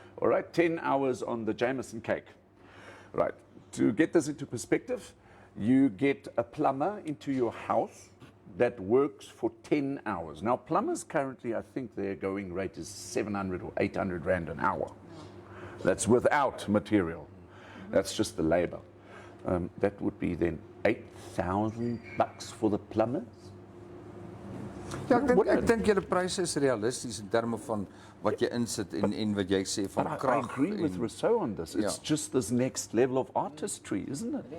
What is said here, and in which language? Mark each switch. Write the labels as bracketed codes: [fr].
[en] All right, 10 hours on the Jameson cake. Right, to get this into perspective, you get a plumber into your house that works for 10 hours. Now, plumbers currently, I think their going rate is 700 or 800 Rand an hour. That's without material. That's just the labor. That would be then 8,000 bucks for the plumbers. [af] Ja, ek dink julle pryse is realisties in terme van wat jy insit en wat jy sê van [en] But I [af] krag. [en] agree with Rousseau on this. It's just this next level of artistry, isn't it?